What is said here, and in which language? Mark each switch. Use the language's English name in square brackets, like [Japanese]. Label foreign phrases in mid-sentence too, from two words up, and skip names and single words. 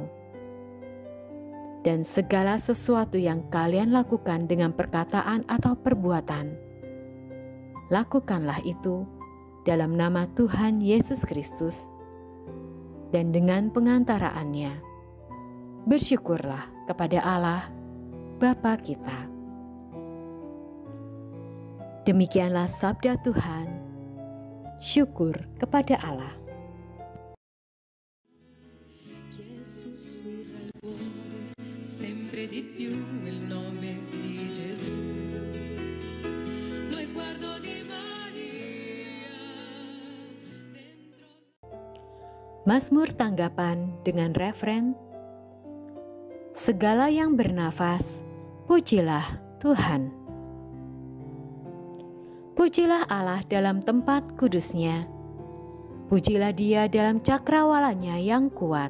[Indonesian] Dan segala sesuatu yang kalian lakukan dengan perkataan atau perbuatan, lakukanlah itu dalam nama Tuhan Yesus Kristus, dan dengan pengantaraannya, bersyukurlah kepada Allah, Bapa kita. Demikianlah sabda Tuhan. Syukur kepada Allah. [Italian] Sempre di più il nome di Gesù. Lo sguardo di Maria dentro. [Indonesian] Mazmur tanggapan dengan refren, segala yang bernafas, pujilah Tuhan. Pujilah Allah dalam tempat kudusnya. Pujilah Dia dalam cakrawalanya yang kuat.